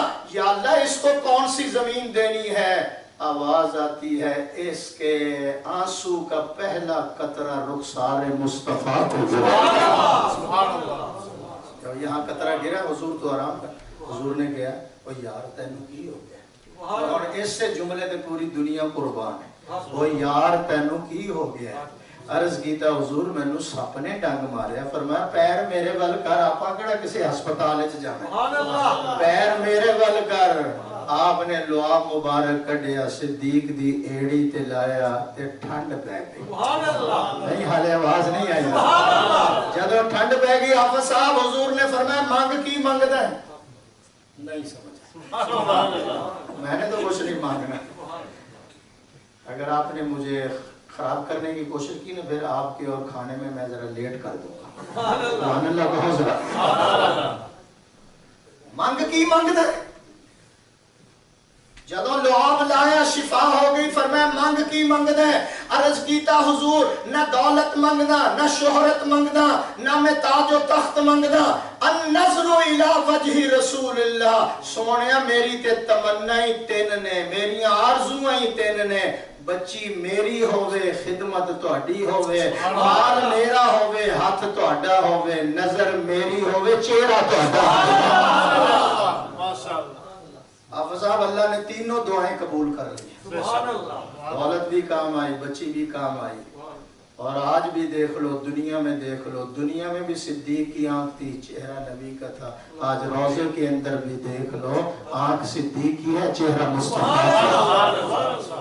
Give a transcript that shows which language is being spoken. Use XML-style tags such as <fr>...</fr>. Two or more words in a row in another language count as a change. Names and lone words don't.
<ur>یا اللہ اس کو کون سی زمین دینی ہے. آواز آتی ہے اس کے آنسو کا پہلا قطرہ رخسار مصطفیٰ کو گرا. جب یہاں قطرہ گرا حضور تو آرام کر. حضور نے کہا</ur> <pa>وہ یار تینوں کی ہو گیا.</pa> <ur>اور اس سے جملے تے پوری دنیا قربان ہے.</ur> <pa>وہ یار تینوں کی ہو گیا. عرض کیتا حضور مینوں سپ نے ڈنگ ماریا. فرمایا پیر میرے ول کر آپا کیڑا کسی ہسپتال وچ جانا. پیر میرے ول کر. آپ نے لعاب مبارک کڈیا صدیق دی ایڑی تے لایا تے ٹھنڈ پے گئی. نہیں حالے آواز نہیں آئی. جدو ٹھنڈ پے گئی حافظ صاحب حضور نے فرمایا مانگ کی منگدا ہے.</pa> <ur>نہیں سمجھا. میں نے تو کچھ نہیں مانگنا. اگر آپ نے مجھے خراب کرنے کی کوشش کی نا پھر آپ کے اور کھانے میں میں ذرا لیٹ کر دوں گا. سبحان اللہ کہو ذرا.</ur> <pa>مانگ کی منگدا ہے. جدو لعاب لایا شفا ہو گئی. فرمایا مانگ کی منگدا ہے. عرض کیتا حضور نہ دولت منگدا نہ شہرت منگدا نہ میں تاج و تخت منگدا.</pa> <ar>النظر الى وجہ رسول اللہ.</ar> <pa>سونیا میری تے تمنا ہی تین نے میری آرزو ہی تین نے. بچی میری ہووے خدمت تہاڈی ہووے مال میرا ہووے ہاتھ تہاڈا ہووے نظر میری ہووے چہرہ تہاڈا. ماشاءاللہ. حافظ صاحب اللہ نے تینوں دعائیں قبول کر لی.</pa> <ur>دولت بھی کام آئی بچی بھی کام آئی. اور آج بھی دیکھ لو دنیا میں دیکھ لو دنیا میں بھی صدیق کی آنکھ تھی چہرہ نبی کا تھا. آج روضے کے اندر بھی دیکھ لو آنکھ صدیق کی ہے چہرہ مصطفیٰ.</ur>